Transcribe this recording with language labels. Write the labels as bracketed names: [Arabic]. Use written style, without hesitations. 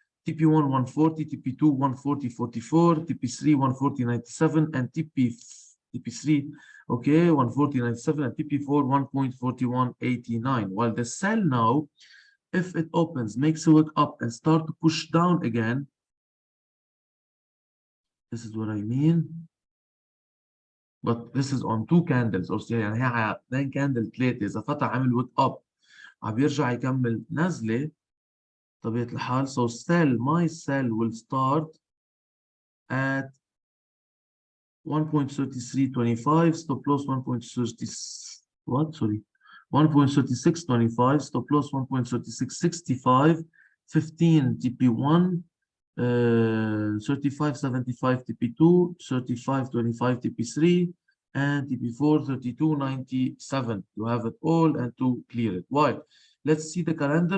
[English] TP1 140, TP2 140.44, TP3 140.97, and TP3 okay 140.97 and TP4 1.4189. While the sell now, if it opens, makes a wick up and start to push down again, this is what I mean. But this is on two candles or [Arabic] يعني هي 2 candle 3 اذا فتح عمل ويك اب عم بيرجع يكمل نزله طبيعة الحال. [English] So my sell will start at 1.3325, stop loss 1.3625, stop loss 1.3665, 15 TP1, 35.75 TP2, 35.25 TP3, and TP4 32.97 to have it all and to clear it. Why? Let's see the calendar.